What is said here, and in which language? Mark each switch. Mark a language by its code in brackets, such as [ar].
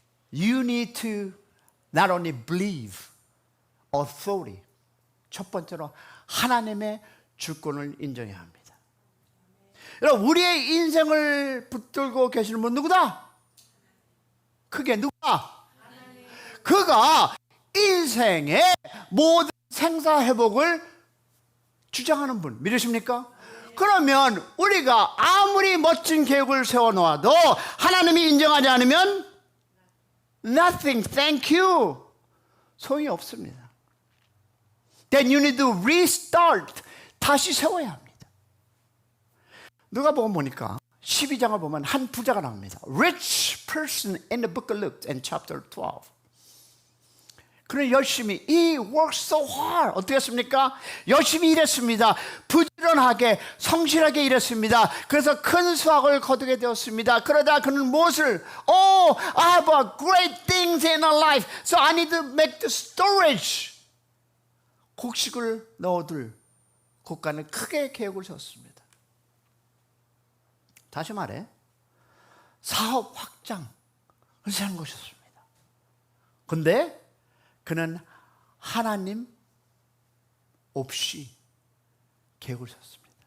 [en] You need to not only believe authority. [ko] 첫 번째로 하나님의 주권을 인정해야 합니다. 여러분, 우리의 인생을 붙들고 계시는 분 누구다? 그게 누가? 그가 인생의 모든 생사회복을 주장하는 분 믿으십니까? 그러면 우리가 아무리 멋진 계획을 세워놓아도 하나님이 인정하지 않으면 [en] nothing, thank you, [ko] 소용이 없습니다. [en] Then you need to restart. [ko] 다시 세워야 합니다. 누가복음 보니까 12장을 보면 한 부자가 나옵니다. [en] Rich person in the book of Luke in chapter 12. [ko] 그는 열심히 [en] he worked so hard. [ko] 어떻게 했습니까? 열심히 일했습니다. 부지런하게 성실하게 일했습니다. 그래서 큰 수확을 거두게 되었습니다. 그러다 그는 무엇을 [en] I have a great things in our life, so I need to make the storage. [ko] 곡식을 넣어둘 곳간을 크게 계획을 세웠습니다. 다시 말해 사업 확장을 세운 것이었습니다. 그런데 그는 하나님 없이 계획을 세웠습니다.